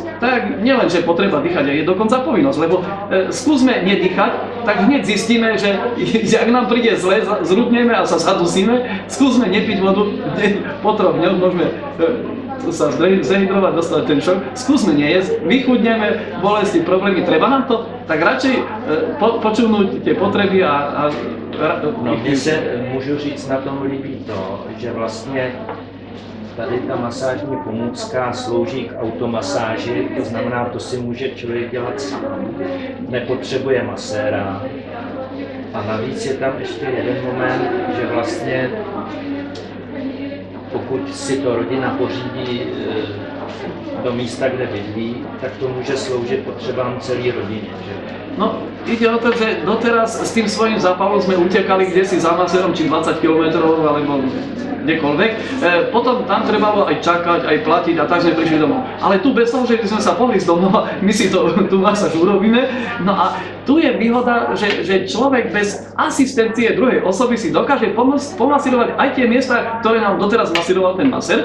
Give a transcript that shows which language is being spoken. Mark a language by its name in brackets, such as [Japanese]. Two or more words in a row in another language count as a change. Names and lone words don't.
[Slovak] Tak nielen, že potreba dýchať, je dokonca povinnosť, lebo skúsme nedýchať, tak hneď zistíme, že ak nám príde zle, zrudneme a sa zadusíme, skúsme nepiť vodu, po 3 dňoch môžeme sa zdehydrovať, dostať ten šok, skúsme nejesť, vychudneme, bolesti, problémy, treba nám to, tak radšej počúvnuť tie potreby a no, [Czech] mně se, můžu říct, na tom líbí to, že vlastně tady ta masážní pomůcka slouží k automasáži, to znamená, to si může člověk dělat sám, nepotřebuje maséra. A navíc je tam ještě jeden moment, že vlastně pokud si to rodina pořídí do místa, kde bydlí, tak to může sloužit potřebám celé rodiny. Že? No, [Slovak] ide o to, že doteraz s tým svojím zápalom sme utekali kdesi za masérom, či 20 km alebo kdekoľvek. Potom tam trebalo aj čakať, aj platiť a tak sme prišli domov. Ale tu bez toho, že sme sa pohli z domova, my si tú masáž urobíme. No a tu je výhoda, že človek bez asistencie druhej osoby si dokáže pomasírovať aj tie miesta, ktoré nám doteraz masíroval ten masér.